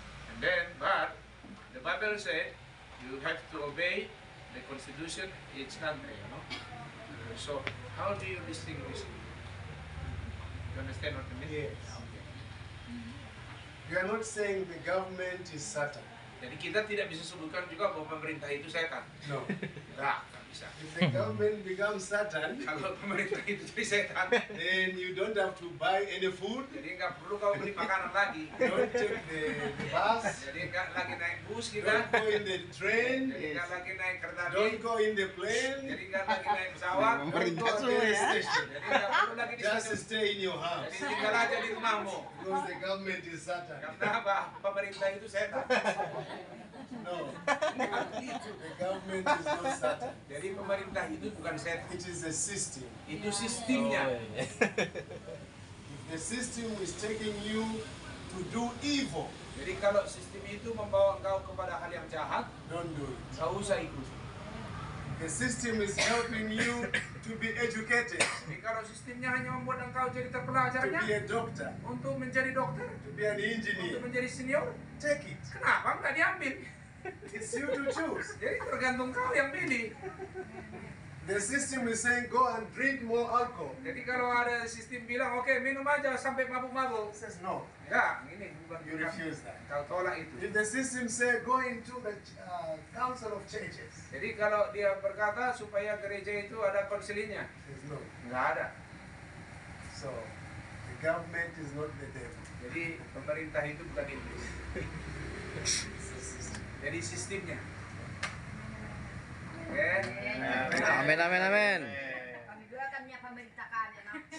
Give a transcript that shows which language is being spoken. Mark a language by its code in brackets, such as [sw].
[en] And then, but the Bible said you have to obey the constitution each country, you know. So how do you distinguish? You understand what I mean? Yes. Okay. We are not saying the government is Satan. [id] Jadi kita tidak bisa sebutkan juga bahwa pemerintah itu setan. [en] No. [id] Nggak bisa. [en] If the government becomes Satan, [id] Kalau pemerintah itu jadi setan, [en] then you don't have to buy any food, [id] jadi nggak perlu kau beli makanan lagi. [en] don't take the bus, [id] Jadi nggak lagi naik bus [en] don't [id] kita, [en] go in the train, [id] jadi nggak lagi naik kereta [en] don't [id] api, [en] go in the plane, [id] jadi nggak lagi naik pesawat, [en] don't [id] Pemerintah [en] go at [id] semua [en] the [id] ya. [en] station. [id] jadi nggak perlu lagi di [en] Just [id] stasiun. [en] stay in your house. [id] Jadi tinggal aja di rumahmu. [en] Because the government is Satan. [id] Karena apa? Pemerintah itu setan. [en] No. The government is not Satan. [id] Jadi pemerintah itu bukan setan, [en] It is a system. [id] itu sistemnya. [en] If the system is taking you to do evil, [id] Jadi kalau sistem itu membawa engkau kepada hal yang jahat, [en] don't do it. [id] nggak usah ikut. [en] The system is helping you to be educated, [id] Jadi kalau sistemnya hanya membuat engkau jadi [en] to [id] terpelajarnya, [en] be a doctor, [id] untuk menjadi dokter, [en] to be an [id] untuk [en] engineer. [id] menjadi senior, [en] Take it. [id] kenapa nggak diambil? [en] It's you to choose. [id] Jadi tergantung kau yang pilih. [en] The system is saying go and drink more alcohol. [id] Jadi kalau ada sistem bilang, oke minum aja sampai mabuk-mabuk. [en] It says no. [id] Enggak, ini bukan [en] You refuse that. [id] Kau tolak itu. [en] If the system say go into the council of churches, [id] Jadi kalau dia berkata supaya gereja itu ada konsilinya, [en] says no. [id] nggak ada. [en] So the government is not the devil. [id] Jadi pemerintah itu bukan iblis. [en] It's a system. [id] Jadi sistemnya. Oke. Amin, amin, amin. Kami juga kan punya pemerintah kan ya, no?